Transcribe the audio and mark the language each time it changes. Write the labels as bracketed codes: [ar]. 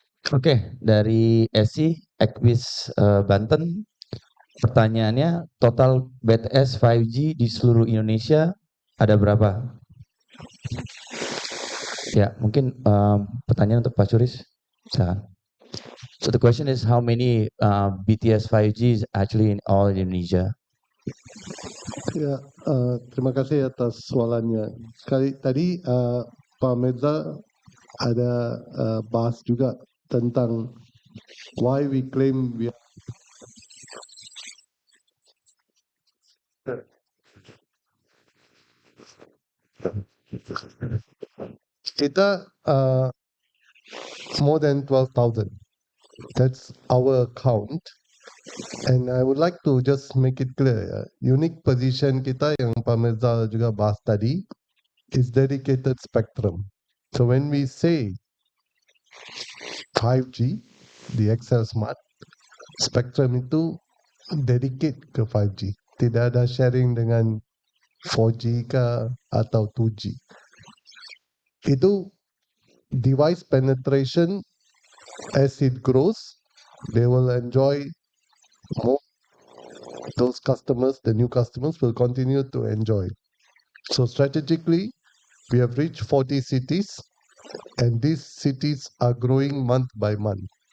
[id] Oke, dari Esi, Equis Banten, pertanyaannya total BTS 5G di seluruh Indonesia ada berapa? Ya, mungkin pertanyaan untuk Pak Suris. [en] So the question is how many BTS 5G is actually in all Indonesia? [id] Ya, terima kasih atas soalannya. Tadi Pak Mirza ada bahas juga tentang [en] why we claim [id] kita [en] more than 12,000. That's our count. And I would like to just make it clear, ya. Unique position [id] kita yang Pak Mirza juga bahas tadi [en] is dedicated spectrum. So when we say 5G, the XL Smart spectrum itu dedicate ke 5G. [id] Tidak ada sharing dengan 4G ke atau 2G. [en] Itu device penetration as it grows, they will enjoy more. Those customers, the new customers will continue to enjoy. So strategically, we have reached 40 cities and these cities are growing month by month.